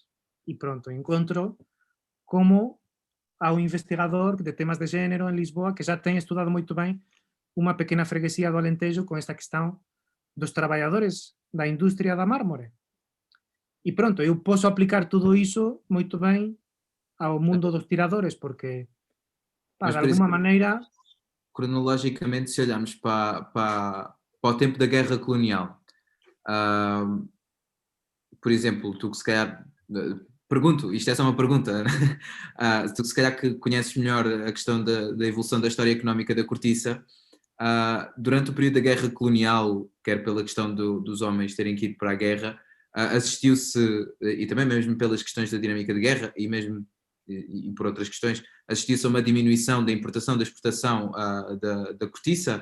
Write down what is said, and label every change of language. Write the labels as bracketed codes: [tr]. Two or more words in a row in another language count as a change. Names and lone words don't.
[gl] E pronto, encontro como há un investigador de temas de género en Lisboa que xa ten estudado moito ben unha pequena freguesía do Alentejo con esta cuestión dos traballadores da industria da mármore. E pronto, [pt] eu posso aplicar tudo [gl] iso moito ben ao mundo dos tiradores, [pt] porque, de alguma maneira... Cronologicamente, se olharmos para o tempo da guerra colonial, por exemplo, tu que se calhar... Pergunto, isto é só uma pergunta, tu que se calhar que conheces melhor a questão da evolução da história económica da cortiça, durante o período da guerra colonial, quer pela questão dos homens terem que ir para a guerra, assistiu-se, e também mesmo pelas questões da dinâmica de guerra e mesmo e por outras questões, assistiu-se a uma diminuição da importação, da exportação da cortiça.